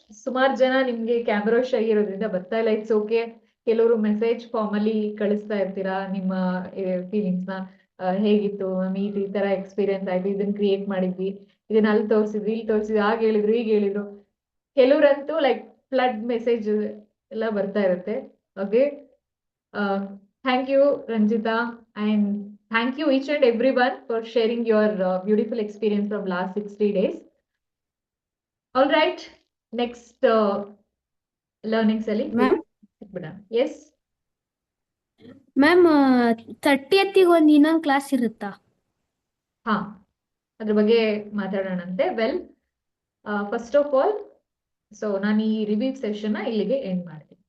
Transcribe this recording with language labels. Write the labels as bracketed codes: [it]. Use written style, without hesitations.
[kn] ಸುಮಾರು ಜನ ನಿಮ್ಗೆ ಕ್ಯಾಮ್ರಾ ಶೈ ಇರೋದ್ರಿಂದ ಬರ್ತಾ ಇಲ್ಲ, ಇಟ್ಸ್ ಓಕೆ. ಕೆಲವರು ಮೆಸೇಜ್ ಫಾರ್ಮ್ ಅಲ್ಲಿ ಕಳಿಸ್ತಾ ಇರ್ತೀರಾ ನಿಮ್ಮ ಫೀಲಿಂಗ್ಸ್ ನ. ಹೇಗಿತ್ತು ಈ ತರ ಎಕ್ಸ್ಪೀರಿಯನ್ಸ್ ಆಯ್ತು, ಇದನ್ನ ಕ್ರಿಯೇಟ್ ಮಾಡಿದ್ವಿ, ಇದನ್ನ ಅಲ್ಲಿ ತೋರಿಸಿದ್ವಿ, ಇಲ್ಲಿ ತೋರಿಸಿದ್ವಿ, ಆಗ ಹೇಳಿದ್ರು ಈಗ ಹೇಳಿದ್ರು. ಕೆಲವ್ರಂತೂ ಲೈಕ್ ಫ್ಲಡ್ ಮೆಸೇಜ್ ಎಲ್ಲ ಬರ್ತಾ ಇರುತ್ತೆ. [en] Okay, thank you Ranjita, and thank you each and everyone for sharing your beautiful experience from last 60 days. All right, next learning sally. Yes [kn] ma'am 30th ಒಂದು ಇನ್ನೊಂದು ಕ್ಲಾಸ್ ಇರುತ್ತಾ? ಹಾ, ಅದ್ರ ಬಗ್ಗೆ ಮಾತಾಡೋಣಂತೆ. [en] well, first of all, [kn] so ನಾನು ಈ review session ಇಲ್ಲಿಗೆ end ಮಾಡಿ